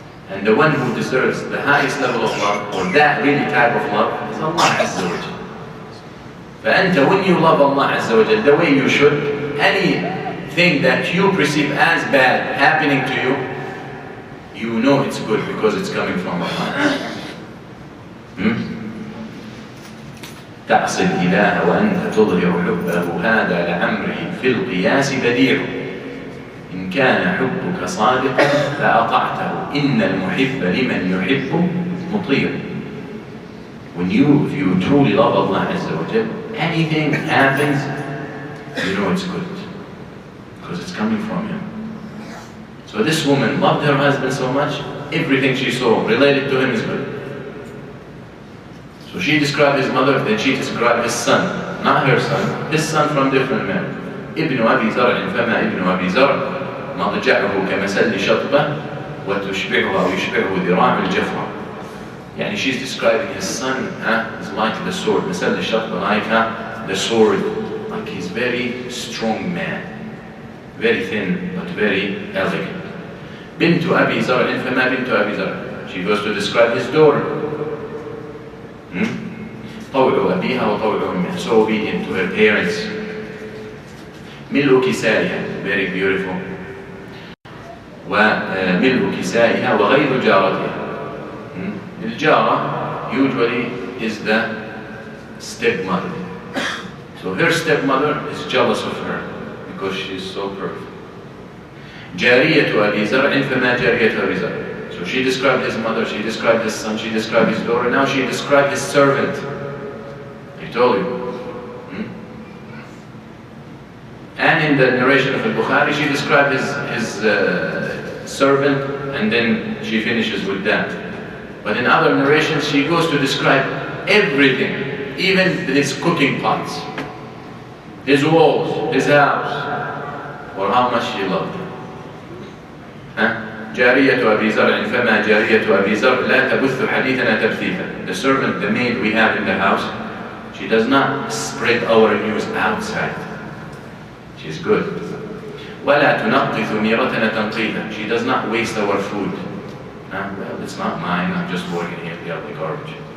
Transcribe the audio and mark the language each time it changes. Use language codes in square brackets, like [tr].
[en] And the one who deserves the highest level of love, or that really type of love, is Allah Azza wa Jal. فأنت, when you love Allah Azza wa Jal the way you should, anything that you perceive as bad happening to you, you know it's good because it's coming from Allah. [ar] تعصي الإله وأنت تظهر حبه هذا لعمره في القياس بديع. إن كان حبك صادقا فأطعته إن المحب لمن يحب مطيع. [en] If you truly love Allah Azza wa Jal, anything happens, you know it's good because it's coming from Him. So this woman loved her husband so much, everything she saw related to him is good. So she described his mother, then she described his son, not her son, his son from different men. [ar] ابن أبي زرع فما ابن أبي زرع مضجعه كمثل شطبة وتشبعه أو يشبعه ذراع الجفرة. [en] يعني she's describing his son is like the sword, [ar] مثل الشطبة, [en] like the sword, like he's very strong man, very thin but very elegant. [ar] بنت أبي زرع فما بنت أبي زرع. [en] She goes to describe his daughter. [ar] طول أبيها وطول أمها, [en] so obedient to her parents. [ar] ملء كسائها, [en] very beautiful. [ar] وملء كسائها وغيظ جارتها. [en] الجارة usually is the stepmother. So her stepmother is jealous of her because she is so perfect. [ar] جارية أبي زرع فما جارية أبي زرع. [en] So she described his mother, she described his son, she described his daughter, now she described his servant. I told you. And in the narration of Al-Bukhari, she described his servant, and then she finishes with that. But in other narrations, she goes to describe everything, even his cooking pots, his walls, his house, or how much she loved him. [ar] جارية أبي زرع فما جارية أبي زرع لا تبث حديثنا تبثيثا. [en] The servant, the maid we have in the house, she does not spread our news outside. She's good. [ar] ولا تنقذ ميرتنا تنقيذا. [en] She does not waste our food. Well, it's not mine, I'm just working here to get the garbage.